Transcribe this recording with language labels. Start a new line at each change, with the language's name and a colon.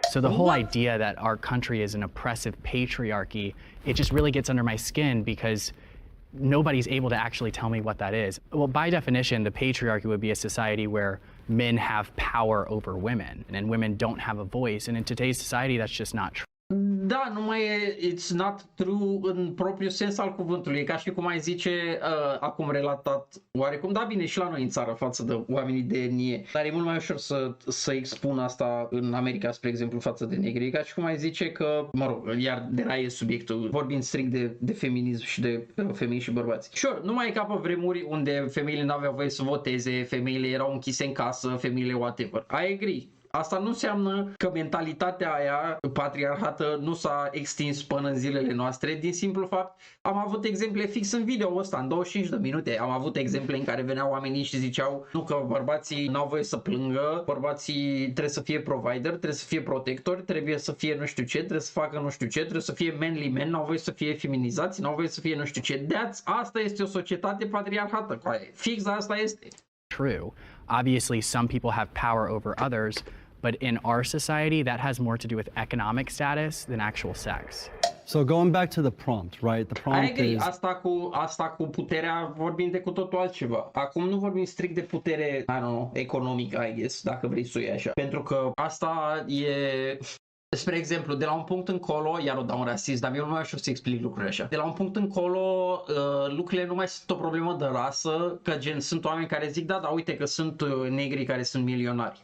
English: So the whole idea that our country is an oppressive patriarchy, it just really gets under my skin because nobody's able to actually tell me what that is. Well, by definition, the patriarchy would be a society where men have power over women and women don't have a voice. And in today's society, that's just not true.
Romanian: Da, numai
English: it's not true
Romanian: în propriul sens al cuvântului. E ca și cum ai zice, acum relatat oarecum, da, bine, și la noi în țară față de oamenii de etnie. Dar e mult mai ușor să expun asta în America, spre exemplu, față de negri. E ca și cum ai zice că, mă rog, iar deraiez subiectul, vorbind strict de feminism și de femei și bărbați. Sure, nu mai e ca pe vremuri unde femeile n-aveau voie să voteze, femeile erau închise în casă, femeile whatever.
English: I agree.
Romanian: Asta nu înseamnă că mentalitatea aia patriarhată nu s-a extins până în zilele noastre, din simplu fapt, am avut exemple fix în video ăsta, în 25 de minute, am avut exemple în care veneau oamenii și ziceau nu că bărbații n-au voie să plângă, bărbații trebuie să fie provider, trebuie să fie protector, trebuie să fie nu știu ce, trebuie să facă nu știu ce, trebuie să fie
English: manly men,
Romanian: n-au voie să fie feminizați, n-au voie să fie nu știu ce. Asta este o societate patriarhată, fix asta este.
English: True. Obviously, some people have power over others, but in our society, that has more to do with economic status than actual sex. So going back to the prompt, right? The I prompt agree. is
Romanian: Asta cu puterea vorbim de cu totul altceva. Acum nu vorbim strict de putere,
English: I don't know,
Romanian: economică,
English: I guess,
Romanian: dacă vrei să o iei așa. Pentru că asta e... Spre exemplu, de la un punct încolo, iar o dau un rasist, dar eu nu mai știu să explic lucrurile așa. De la un punct încolo, lucrurile nu mai sunt o problemă de rasă, că gen sunt oameni care zic, da, uite că sunt negri care sunt milionari.